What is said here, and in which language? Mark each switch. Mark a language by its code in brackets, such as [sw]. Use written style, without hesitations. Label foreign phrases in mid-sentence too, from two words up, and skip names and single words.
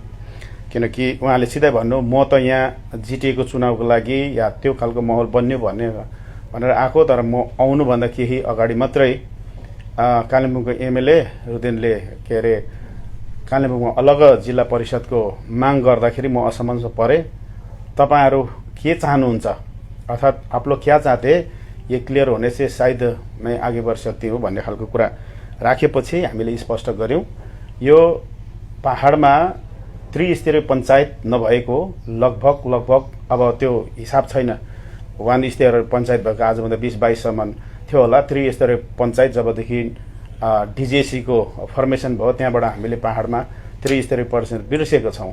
[ne] किनकि उहाँले सिधै भन्नु म त यहाँ जिटिएको चुनावको लागि या त्यो खालको माहौल बन्यो भनेर आएको, तर म आउनुभन्दा केही अगाडि मात्रै कालिम्पोङको एमएलए रुदेनले के अरे कालिम्पोङमा अलग जिल्ला परिषदको माग गर्दाखेरि म असमञ्जस परेँ। तपाईहरू के चाहनुहुन्छ अर्थात् [hi] आप लोग क्या चाहते ये क्लियर होने से शायद मैं आगे बढ़ सकती हूँ [ne] भन्ने खालको कुरा राखेपछि हामीले स्पष्ट गऱ्यौँ। यो पहाडमा त्रिस्तरीय पञ्चायत नभएको लगभग अब त्यो हिसाब छैन, 1 स्तरीय पञ्चायत भएको आजभन्दा 20-22 सम्म थियो होला। त्रिस्तरीय पञ्चायत जबदेखि डिजेसी को फर्मेसन भयो त्यहाँबाट हामीले पहाडमा त्रिस्तरीय पञ्चायत बिर्सेको छौँ।